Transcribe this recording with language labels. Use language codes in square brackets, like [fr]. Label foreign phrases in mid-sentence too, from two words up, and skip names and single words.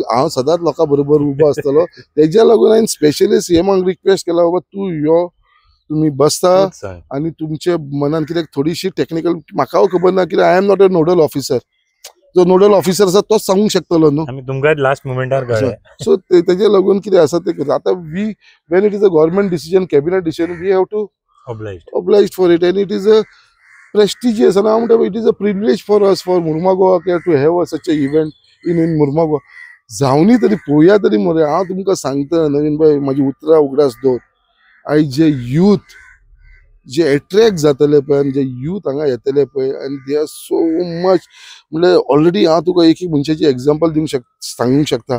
[kok] हांव सदांच लोकां बरोबर उबो आसतलो. तेज्या लागून हांवें स्पेशली सीएमाक रिक्वेस्ट केला बाबा तूं यो, तुम्ही बसता आणि तुमच्या मनात कितें थोडीशी टेक्निकल म्हाका खबर ना कित्याक [en] I am not a nodal officer. [kok] जो [en] nodal officer [kok] आसा तोच सांगूंक शकतलो न्हू. आमी तुमकां [en] last moment [kok] कळ्ळें. सो तेजे लागून कितें आसा ते करता. [en] आतां we when it is a government decision cabinet decision we have to obliged for it and it is a prestigious and I it is a privilege for us for Murmagao to have such a event in Murmagao. [kok] जावनी तरी पळोवया तरी मरे. हांव तुमकां सांगता नवीन भाई म्हाजी उतरां उगडास दवर. आयज जे यूथ जे अट्रॅक्ट जातले पळय आनी जे यूथ हांगा येतले पळय आनी [en] they are so much [kok] म्हणजे ऑलरेडी हांव तुका एक मनशाची एग्जाम्पल दिवंक सांगूंक शकता.